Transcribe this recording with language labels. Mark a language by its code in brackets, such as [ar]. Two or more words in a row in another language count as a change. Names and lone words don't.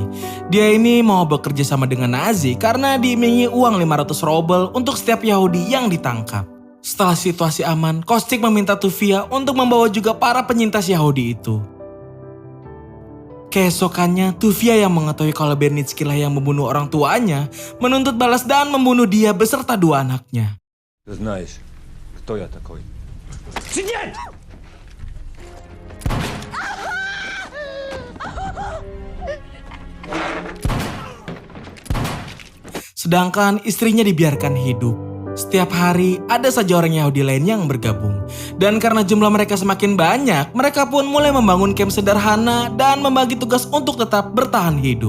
[id] Dia ini mau bekerja sama dengan Nazi karena diimingi uang 500 robel untuk setiap Yahudi yang ditangkap. Setelah situasi aman, Koschik meminta Tuvia untuk membawa juga para penyintas Yahudi itu. Keesokannya, Tuvia yang mengetahui kalau Bernitsky lah yang membunuh orang tuanya, menuntut balas dan membunuh dia beserta 2 anaknya. [ru] Знаешь, кто я такой? Сидеть! [id] Sedangkan istrinya dibiarkan hidup. Setiap hari ada saja orang Yahudi lain yang bergabung. Dan karena jumlah mereka semakin banyak, mereka pun mulai membangun camp sederhana dan membagi tugas untuk tetap bertahan hidup.